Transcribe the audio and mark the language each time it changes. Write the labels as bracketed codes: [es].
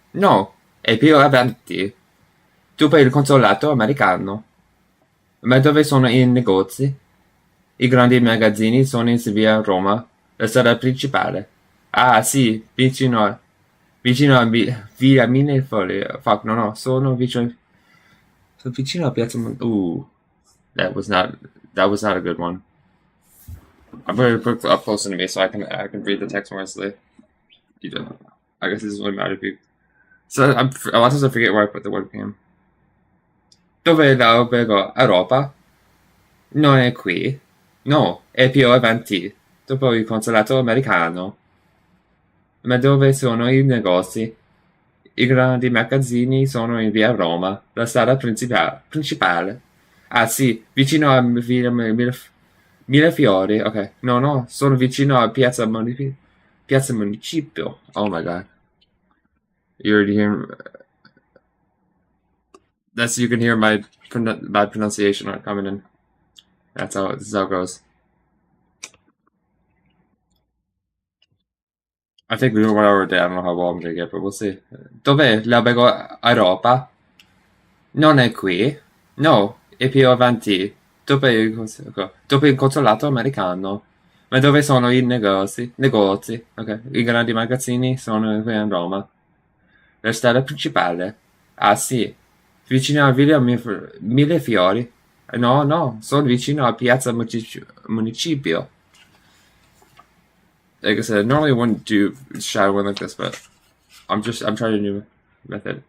[it] No, è più avanti. Dopo il consolato americano. Ma dove sono i negozi? I grandi magazzini sono in via Roma, la strada principale. Ah, sì, vicino a via Mille Foglie. [en] Fuck, [it] no, no, sono vicino a Piazza [en] that was not, that was not a good one. I'm going to put up closer to me so I can read the text more easily. You don't. I guess this is really mad if you. So a lot of times I forget where I put the webcam. [it] Dove l'albergo Europa? Non è qui. No, è più avanti, dopo il consolato americano. Ma dove sono i negozi? I grandi magazzini sono in via Roma, la strada principale. Ah sì, vicino a Millefiori. Ok, no, no, sono vicino a Piazza Municipio. [en] Oh my god. You already hear... You can hear my bad pronunciation coming in. This is how it goes. I think we know what hour day. I don't know how well I'm gonna get, but we'll see. [it] Dov'è l'albergo Europa? Non è qui. No, è più avanti. Dopo il consolato americano. Ma dove sono i negozi? Negozi. Ok. I grandi magazzini sono qui a Roma. La strada principale. Ah sì. Vicino a Villa Millefiori. No, no, sono vicino a Piazza Municipio. [en] like I said, normally I wouldn't do shadowing like this, but I'm trying a new method.